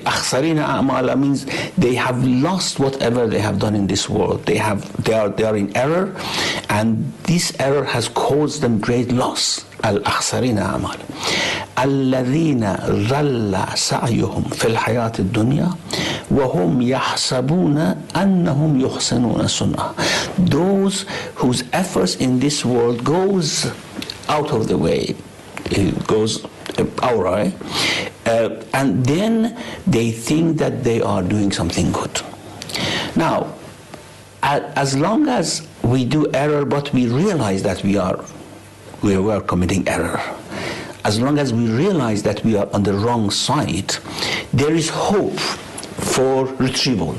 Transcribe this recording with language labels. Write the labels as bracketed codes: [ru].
[ar] أخسرين أعمالا [en] means they have lost whatever they have done in this world. They are in error, and this error has caused them great loss. [ar] الأخسرين أعمال الذين ظل سعيهم في الحياة الدنيا وهم يحسبون أنهم يحسنون صنعا. [en] Those whose efforts in this world goes out of the way, it goes awry, and then they think that they are doing something good. Now, as long as we do error, but we realize that we are committing error, as long as we realize that we are on the wrong side, there is hope for retrieval.